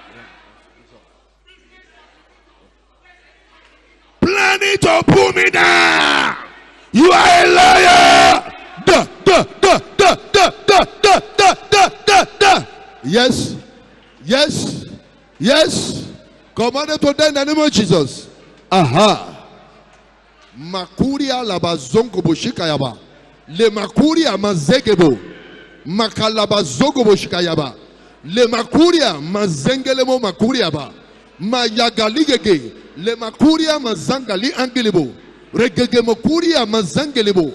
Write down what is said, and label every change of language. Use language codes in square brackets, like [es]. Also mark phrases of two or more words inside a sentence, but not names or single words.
[en] Planning to pull me down. You are a liar. Yes. Commanded to die in the name of Jesus. Makuria labazongo boshikayaba. Le makuria mazegebo. Makalabazogo boshikayaba. Le makuria mazengelemo makuriaba. Mayagaligege. Le makuria mazangali angelibo. Regege makuria mazangelebo.